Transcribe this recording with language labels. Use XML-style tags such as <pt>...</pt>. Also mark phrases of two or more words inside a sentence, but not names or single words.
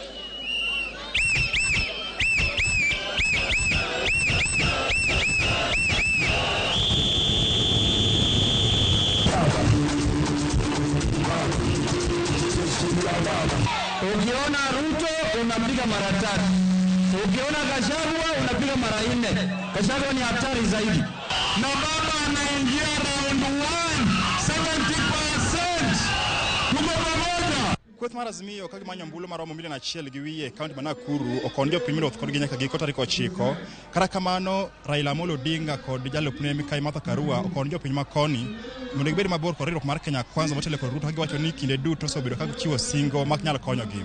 <sw>Ukiona Ruto unapiga mara 3. Ukiona Gachagua unapiga mara 4. Gachagua ni hatari zaidi. Na baba anaingia round 1, 70%. Tuko pamoja.</sw> <luo>Kweth mar Azimio kagi manyo mbulu maromo 1,000 gi wiye kaunti ma Nakuru okonjo pimiro kod nyaka giko tarik 9. Kata kamano Raila Amolo Odinga kod jalupne Mikai Martha Karua okonjo piny makoni mondo gibed mabor kod riwruok mar Kenya Kwanza motelo kod Ruto kagiwacho ni kinde duto osebedo ka gichiwo singo mak nyalo konyogi.</luo>